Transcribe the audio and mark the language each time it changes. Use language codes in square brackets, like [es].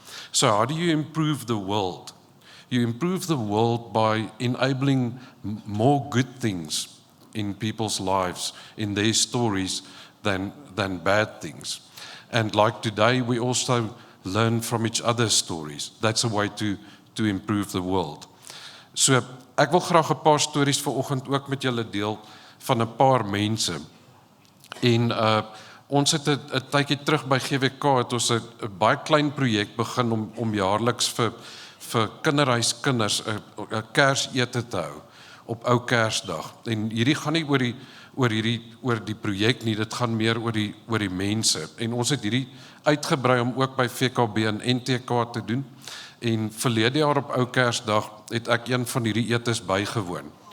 [en] So how do you improve the world? You improve the world by enabling more good things in people's lives, in their stories, than bad things. And like today, we also learn from each other's stories. That's a way to improve the world. [af] So ek wil graag 'n paar stories vanoggend ook met julle deel van 'n paar mense. En ons het 'n tydjie terug by GWK het ons 'n baie klein projek begin om jaarliks vir kinderhuiskinders 'n Kersete te hou op ou Kersdag. En hierdie gaan nie oor die projek nie, dit gaan meer oor die mense. En ons het hierdie uitgebrei om ook by VKB en NTK te doen. En verlede jaar op ou Kersdag het ek een van hierdie etes bygewoon.